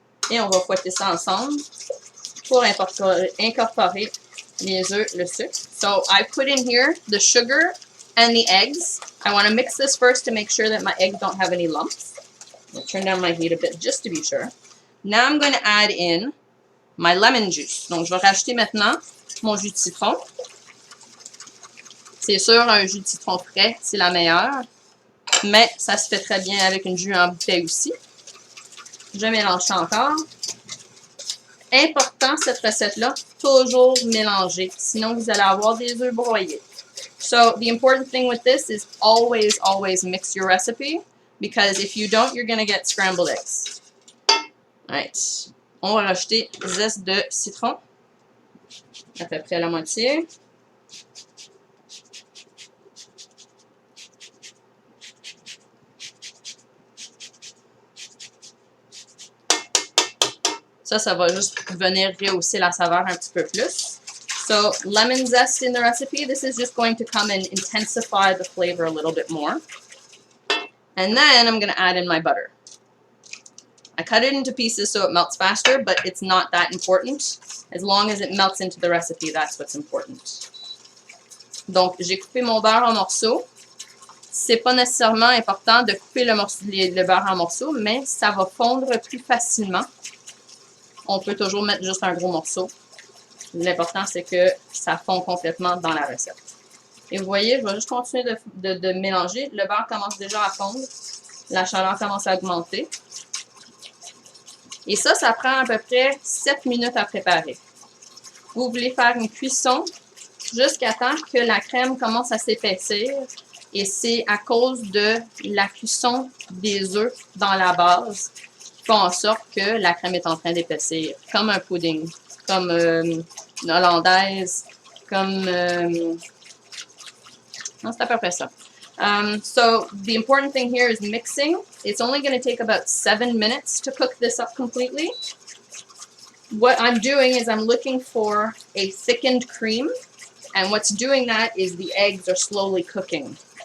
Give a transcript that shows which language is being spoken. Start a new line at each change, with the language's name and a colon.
French: Et on va fouetter ça ensemble pour incorporer les œufs, le sucre.
English: So I put in here the sugar and the eggs. I want to mix this first to make sure that my eggs don't have any lumps. I'll turn down my heat a bit just to be sure. Now I'm going to add in my lemon juice.
French: Donc je vais rajouter maintenant mon jus de citron. C'est sûr, un jus de citron frais, c'est la meilleure. Mais ça se fait très bien avec une jus en bouteille aussi. Je mélange ça encore. Important, cette recette-là, toujours mélanger. Sinon, vous allez avoir des œufs broyés.
English: So, the important thing with this is always, always mix your recipe. Because if you don't, you're going to get scrambled eggs. Alright.
French: On va rajouter zeste de citron. À peu près la moitié. Ça va juste venir rehausser la saveur un petit peu plus. So, lemon zest in the recipe, this is just going to come and intensify the flavor a little bit more. And then I'm going to add in my butter. I cut it into pieces so it melts faster, but it's not that important. As long as it melts into the recipe, that's what's important. Donc, j'ai coupé mon beurre en morceaux. C'est pas nécessairement important de couper le beurre en morceaux, mais ça va fondre plus facilement. On peut toujours mettre juste un gros morceau. L'important, c'est que ça fond complètement dans la recette. Et vous voyez, je vais juste continuer de mélanger. Le beurre commence déjà à fondre. La chaleur commence à augmenter. Et ça prend à peu près 7 minutes à préparer. Vous voulez faire une cuisson jusqu'à temps que la crème commence à s'épaissir. Et c'est à cause de la cuisson des œufs dans la base qui font en sorte que la crème est en train d'épaissir. Comme un pudding, comme une hollandaise, comme... non, c'est à peu près ça.
English: So the important thing here is mixing. It's only going to take about 7 minutes to cook this up completely. What I'm doing is I'm looking for a thickened cream, and what's doing that is the eggs are slowly cooking.